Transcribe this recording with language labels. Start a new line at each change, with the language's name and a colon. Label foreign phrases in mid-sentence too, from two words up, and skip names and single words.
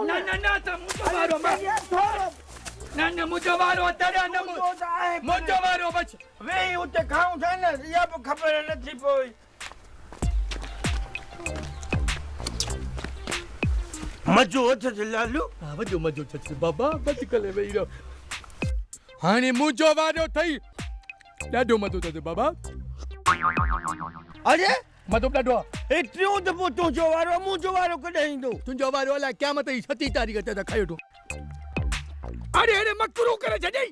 Sindhi: ना ना ना त मुझो वारो ना ना मुझो वारो अचो ना मुझो वारो बच वेही उते खाऊं था न या बि ख़बर नथी पई। मजो अचे लालू वजो मजो छछ बाबा बच कले वेही रहो। हाणे मुझो वारो थई ॾाढो मजो अचे बाबा। अरे मजो ॾाढो ए टियों दफ़ो तुंहिंजो वारो मुंहिंजो वारो कॾहिं ईंदो? तुंहिंजो वारो अलाए क़यामत जी 7 तारीख़ ते खयो तो। अरे अरे मकरू करे छॾई।